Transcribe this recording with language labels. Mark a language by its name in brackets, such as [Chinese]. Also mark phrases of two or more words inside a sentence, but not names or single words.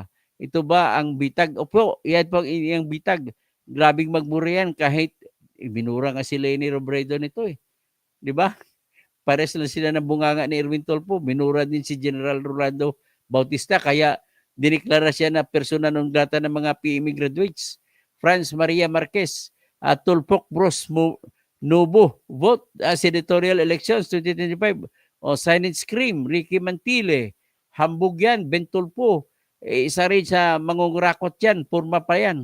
[Filipino] Ito ba ang bitag? Opo, yan po ang bitag. Grabing magmura yan kahit binura nga si Leni Robredo nito eh. Di ba? Pares lang sila ng bunganga ni Erwin Tolpo. Minura din si General Rolando Bautista. Kaya diniklara siya na [Latin] persona non grata [Filipino] ng mga PME graduates. [English] Franz Maria Marquez, Tulpok Bros Nobo, vote senatorial elections 2025. [Filipino] Silent Scream, Ricky Mantile, hambog yan, Ben Tulpo. Isa rin sa mangungurakot yan, purma pa yan.